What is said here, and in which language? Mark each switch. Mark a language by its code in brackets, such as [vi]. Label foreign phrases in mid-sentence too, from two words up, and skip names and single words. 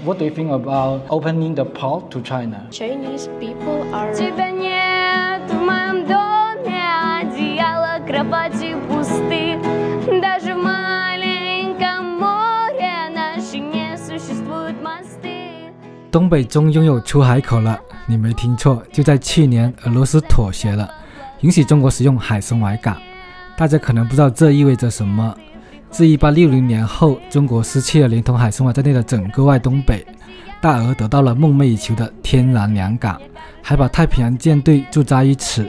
[en] What do you think about opening the port to China? Chinese people are. [ru] Тебя нет в моем доме, одеяло, кровати пусты. Даже в маленьком море наши не существуют мосты. [zh] 东北终拥有出海口了，你没听错，就在去年，俄罗斯妥协了，允许中国使用海参崴港。大家可能不知道这意味着什么。自1860年后，中国失去了连同海参崴在内的整个外东北，大俄得到了梦寐以求的天然良港，还把太平洋舰队驻扎于此。